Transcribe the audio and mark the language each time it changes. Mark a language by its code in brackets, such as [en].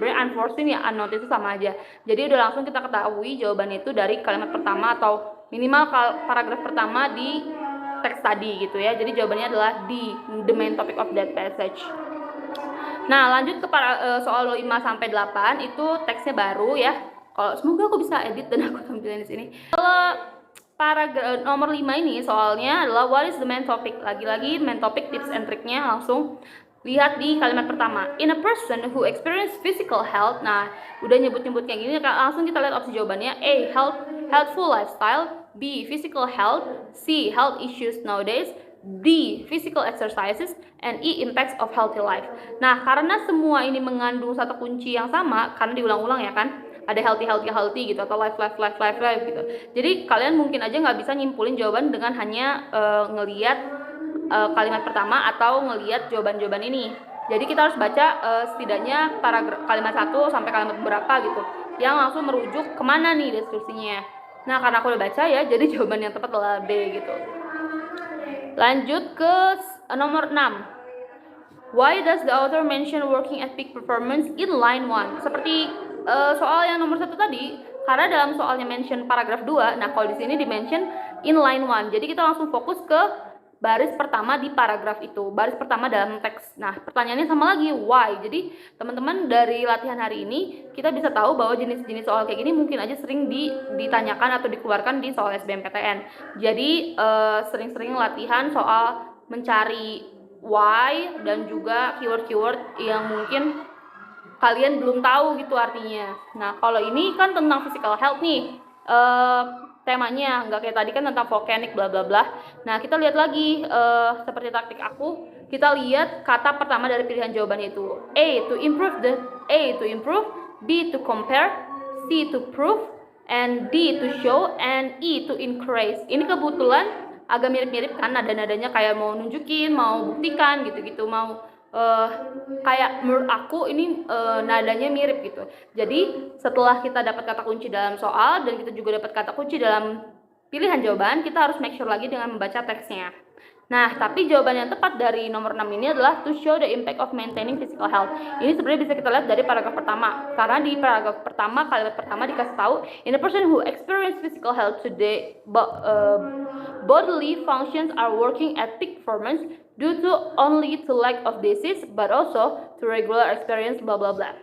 [id] Sebenarnya unforeseen ya unnoticed itu sama aja. Jadi udah langsung kita ketahui jawabannya itu dari kalimat pertama atau minimal paragraf pertama di teks tadi gitu ya. Jadi jawabannya adalah D, [en] the main topic of that passage. [id] Nah, lanjut ke soal 5 sampai 8 itu teksnya baru ya. Kalau semoga aku bisa edit dan aku tampilin di sini. Kalau paragraf nomor 5 ini soalnya adalah [en] what is the main topic. [id] Lagi-lagi main topic tips and triknya langsung lihat di kalimat pertama. [en] In a person who experience physical health. [id] Nah, udah nyebut-nyebut kayak gini langsung kita lihat opsi jawabannya. [en] A, healthful lifestyle. B, physical health. C, health issues nowadays. D, physical exercises. And E, impacts of healthy life. [id] Nah, karena semua ini mengandung satu kunci yang sama, karena diulang-ulang ya kan, ada healthy gitu, atau life gitu. Jadi kalian mungkin aja nggak bisa nyimpulin jawaban dengan hanya ngelihat kalimat pertama atau ngelihat jawaban-jawaban ini. Jadi kita harus baca setidaknya kalimat 1 sampai kalimat berapa gitu, yang langsung merujuk kemana nih deskripsinya. Nah, karena aku udah baca ya, jadi jawaban yang tepat adalah B gitu. Lanjut ke nomor 6. [en] Why does the author mention working at peak performance in line 1? [id] Seperti soal yang nomor 1 tadi, karena dalam soalnya mention paragraf 2, nah kalau di sini di-mention in line 1. Jadi kita langsung fokus ke baris pertama di paragraf itu, baris pertama dalam teks. Nah, pertanyaannya sama lagi, why? Jadi, teman-teman dari latihan hari ini, kita bisa tahu bahwa jenis-jenis soal kayak gini mungkin aja sering ditanyakan atau dikeluarkan di soal SBMPTN. Jadi, sering-sering latihan soal mencari why dan juga keyword-keyword yang mungkin kalian belum tahu gitu artinya. Nah, kalau ini kan tentang physical health nih, temanya nggak kayak tadi kan tentang volcanic bla bla bla. Nah, kita lihat lagi seperti taktik aku, kita lihat kata pertama dari pilihan jawabannya itu. [en] A to improve, B to compare, C to prove, and D to show, and E to increase. [id] Ini kebetulan agak mirip-mirip kan, nada-nadanya kayak mau nunjukin, mau buktikan gitu-gitu, mau kayak menurut aku ini nadanya mirip gitu. Jadi setelah kita dapat kata kunci dalam soal dan kita juga dapat kata kunci dalam pilihan jawaban, kita harus make sure lagi dengan membaca teksnya. Nah, tapi jawaban yang tepat dari nomor 6 ini adalah [en] to show the impact of maintaining physical health. [id] Ini sebenarnya bisa kita lihat dari paragraf pertama. Karena di paragraf pertama, kalimat pertama dikasih tahu, [en] in a person who experience physical health today, bodily functions are working at peak performance due to only to lack of disease, but also to regular experience bla bla bla.